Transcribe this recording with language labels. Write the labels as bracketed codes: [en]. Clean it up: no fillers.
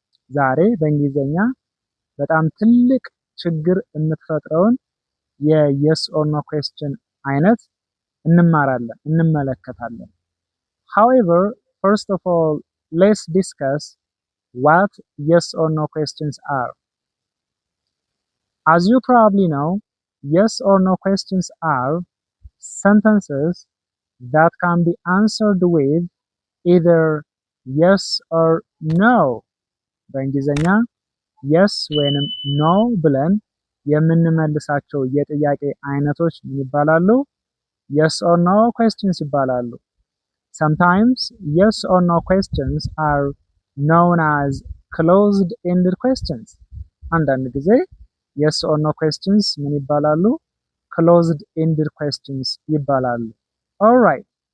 [am] ዛሬ በእንግሊዘኛ በጣም ትልቅ ችግር የምትፈጥረውን የየስ ኦር ኖ question አይነት እንመለከታለን። [en] However, first of all, let's discuss what yes or no questions are. As you probably know, yes or no questions are sentences that can be answered with either yes or no. [am] በእንግሊዘኛ yes ወይንም no ብለን የምንመልሳቸው የጥያቄ አይነቶች ምን ይባላሉ? [en] yes or no questions [am] ይባላሉ። [en] Sometimes yes or no questions are known as closed-ended questions. [am] አንዳንድ ጊዜ [en] yes or no questions [am] ምን ይባላሉ? [en] closed-ended questions [am] ይባላሉ። [en] All right.